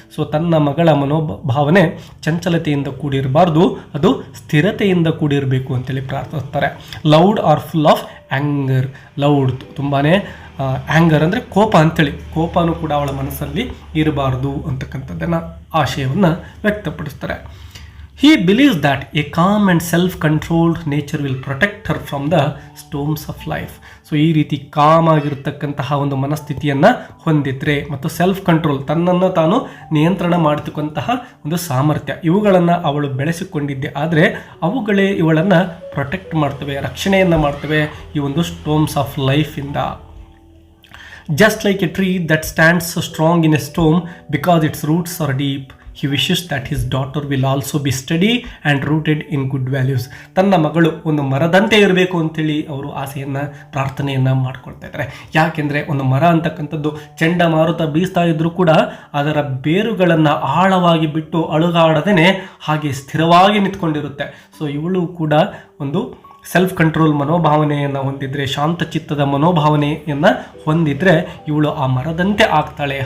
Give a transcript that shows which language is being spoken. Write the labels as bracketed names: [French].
[Kannada] So ತನ್ನ ಮಗಳ ಮನೋಭಾವನೆ ಚಂಚಲತೆಯಿಂದ ಕೂಡಿರಬಾರ್ದು, ಅದು ಸ್ಥಿರತೆಯಿಂದ ಕೂಡಿರಬೇಕು ಅಂತೇಳಿ ಪ್ರಾರ್ಥಿಸ್ತಾರೆ. [English] Loud are full of anger. [Kannada] Loud ತುಂಬಾ ಆ್ಯಂಗರ್ ಅಂದರೆ ಕೋಪ ಅಂತೇಳಿ, ಕೋಪನೂ ಕೂಡ ಅವಳ ಮನಸ್ಸಲ್ಲಿ ಇರಬಾರ್ದು ಅಂತಕ್ಕಂಥದ್ದನ್ನು ಆಶಯವನ್ನು ವ್ಯಕ್ತಪಡಿಸ್ತಾರೆ. [English] He believes that a calm and self-controlled nature will protect her from the storms of life. [Kannada] So ಈ ರೀತಿ ಕಾಮ್ ಆಗಿರತಕ್ಕಂತಹ ಒಂದು ಮನಸ್ಥಿತಿಯನ್ನು ಹೊಂದಿದ್ರೆ ಮತ್ತು ಸೆಲ್ಫ್ ಕಂಟ್ರೋಲ್ ತನ್ನನ್ನು ತಾನು ನಿಯಂತ್ರಣ ಮಾಡತಕ್ಕಂತಹ ಒಂದು ಸಾಮರ್ಥ್ಯ ಇವುಗಳನ್ನು ಅವಳು ಬೆಳೆಸಿಕೊಂಡಿದ್ದೆ ಆದರೆ ಅವುಗಳೇ ಇವಳನ್ನು ಪ್ರೊಟೆಕ್ಟ್ ಮಾಡ್ತವೆ, ರಕ್ಷಣೆಯನ್ನು ಮಾಡ್ತವೆ ಈ ಒಂದು ಸ್ಟೋಮ್ಸ್ of ಲೈಫಿಂದ. [English] Just like a tree that stands so strong in a storm because its roots are deep, he wishes that his daughter will also be steady and rooted in good values. [Kannada] ತನ್ನ ಮಗಳು ಒಂದು ಮರದಂತೆ ಇರಬೇಕು ಅಂತೇಳಿ ಅವರು ಆಸೆಯನ್ನು ಪ್ರಾರ್ಥನೆಯನ್ನು ಮಾಡ್ಕೊಳ್ತಾ ಇದ್ದಾರೆ. ಯಾಕೆಂದರೆ ಒಂದು ಮರ ಅಂತಕ್ಕಂಥದ್ದು ಚಂಡಮಾರುತ ಬೀಸ್ತಾ ಇದ್ರೂ ಕೂಡ ಅದರ ಬೇರುಗಳನ್ನು ಆಳವಾಗಿ ಬಿಟ್ಟು ಅಳುಗಾಡದೇನೆ ಹಾಗೆ ಸ್ಥಿರವಾಗಿ ನಿಂತ್ಕೊಂಡಿರುತ್ತೆ. ಸೊ ಇವಳು ಕೂಡ ಒಂದು ಸೆಲ್ಫ್ ಕಂಟ್ರೋಲ್ ಮನೋಭಾವನೆಯನ್ನು ಹೊಂದಿದ್ರೆ, ಶಾಂತ ಚಿತ್ತದ ಮನೋಭಾವನೆಯನ್ನು ಹೊಂದಿದ್ರೆ ಇವಳು ಆ ಮರದಂತೆ ಆಗ್ತಾಳೆ.